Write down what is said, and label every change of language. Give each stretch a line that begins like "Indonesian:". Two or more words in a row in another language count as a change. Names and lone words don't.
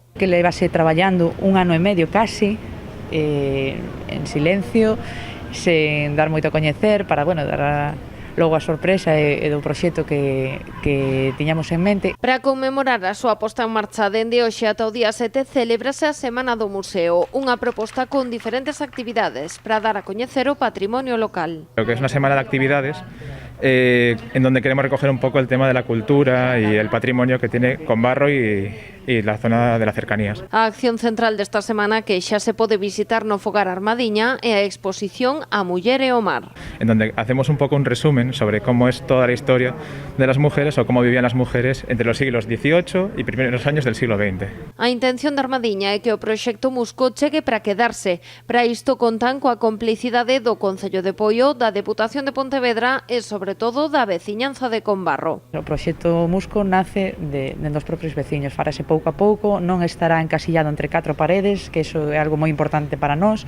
Galician: Que levase traballando un ano e medio casi, en silencio, sen dar moito a coñecer para, dar logo a sorpresa e do proxecto que tiñamos en mente. Para conmemorar a súa posta en marcha dende hoxe ata o día 7 celebrase a Semana do Museo, unha proposta con diferentes actividades para dar a coñecer o patrimonio local.
Spanish: Lo que es una semana de actividades en donde queremos recoger un poco el tema de la cultura y el patrimonio que tiene Combarro y la zona de las cercanías.
Galician: A acción central desta semana que xa se pode visitar no Fogar Armadiña é a exposición A Muller e o Mar.
Spanish: En donde hacemos un poco un resumen sobre cómo es toda la historia de las mujeres o cómo vivían las mujeres entre los siglos XVIII y primeros años del siglo XX.
Galician: A intención de Armadiña é que o proxecto Musco chegue para quedarse. Para isto contan coa complicidade do Concello de Poio, da Deputación de Pontevedra e sobre todo da veciñanza de Combarro. O proxecto Musco nace dos propios veciños, farase pouco a pouco, non estará encasillado entre 4 paredes, que iso é algo moi importante para nós.